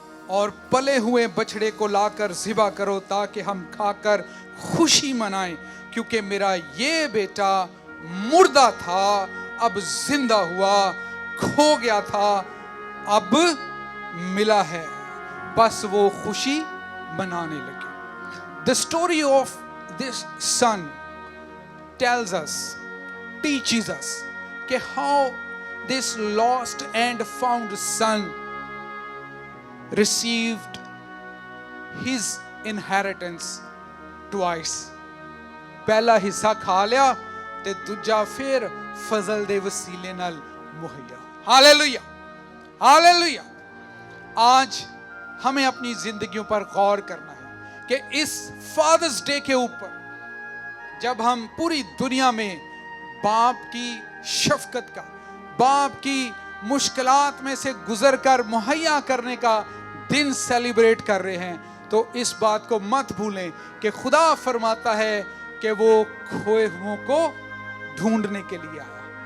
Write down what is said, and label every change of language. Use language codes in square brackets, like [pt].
[hi] और पले हुए बछड़े को लाकर ज़िबा करो ताकि हम खाकर खुशी मनाएं, क्योंकि मेरा ये बेटा मुर्दा था अब जिंदा हुआ, खो गया था अब मिला है। बस वो खुशी मनाने लगे। [en] The story of this son tells us, teaches us कि how this lost and found son received his inheritance twice. [pa] पहला हिस्सा खा लिया ते दूजा फिर फजल दे वसीले नाल मुहैया। [hi] Hallelujah, hallelujah. आज हमें अपनी जिंदगियों पर गौर करना है कि इस फादर्स डे के ऊपर जब हम पूरी दुनिया में बाप की शफकत का, बाप की मुश्किलात में से गुजर कर मुहैया करने का दिन सेलिब्रेट कर रहे हैं, तो इस बात को मत भूलें कि खुदा फरमाता है कि वो खोए हुओं को ढूंढने के लिए आया।